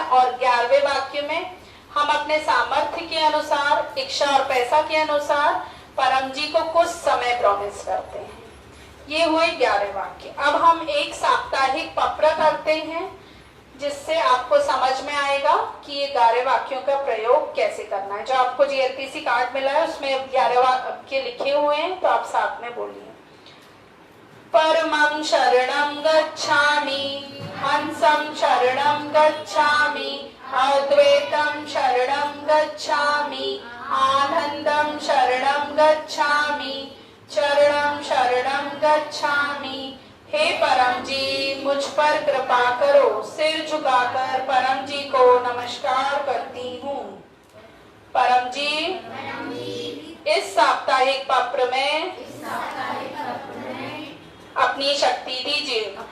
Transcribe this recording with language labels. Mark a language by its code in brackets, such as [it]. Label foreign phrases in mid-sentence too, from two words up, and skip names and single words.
[hi] और 11वें वाक्य में हम अपने सामर्थ्य के अनुसार, इच्छा और पैसा के अनुसार परम जी को कुछ समय प्रॉमिस करते हैं। ये हुए 11 वाक्य। अब हम एक साप्ताहिक पप्र करते हैं जिससे आपको समझ में आएगा कि ये 11 वाक्यों का प्रयोग कैसे करना है। जो आपको जीएलपीसी कार्ड मिला है उसमें 11 वाक्य लिखे हुए हैं, तो आप साथ में बोलिए। [pi] परमं शरणं गच्छामि, हंसं शरणं गच्छामि, अद्वैतं शरणं गच्छामि, आनंदं शरणं गच्छामि, चरणं शरणं गच्छामि। [hi] हे परम जी, मुझ पर कृपा करो। सिर झुकाकर परम जी को नमस्कार करती हूँ। परम जी, इस साप्ताहिक पप्र में अपनी शक्ति दीजिए।